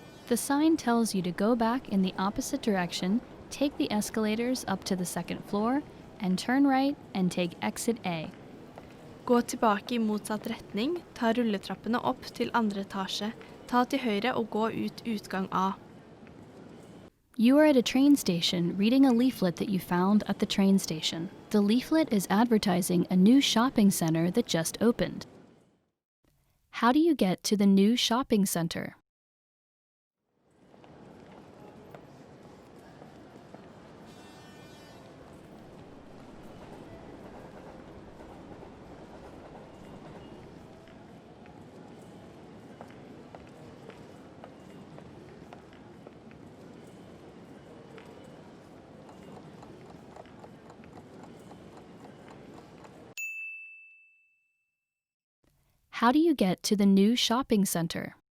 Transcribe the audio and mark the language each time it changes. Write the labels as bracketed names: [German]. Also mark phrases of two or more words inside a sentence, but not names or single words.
[English] The sign tells you to go back in the opposite direction, take the escalators up to the second floor, and turn right and take exit A. [Norwegian] Gå tilbake I motsatt retning, ta rulletrappene opp til andre etasje, ta til høyre og gå ut utgang A. [English] You are at a train station reading a leaflet that you found at the train station. The leaflet is advertising a new shopping center that just opened. How do you get to the new shopping center? How do you get to the new shopping center?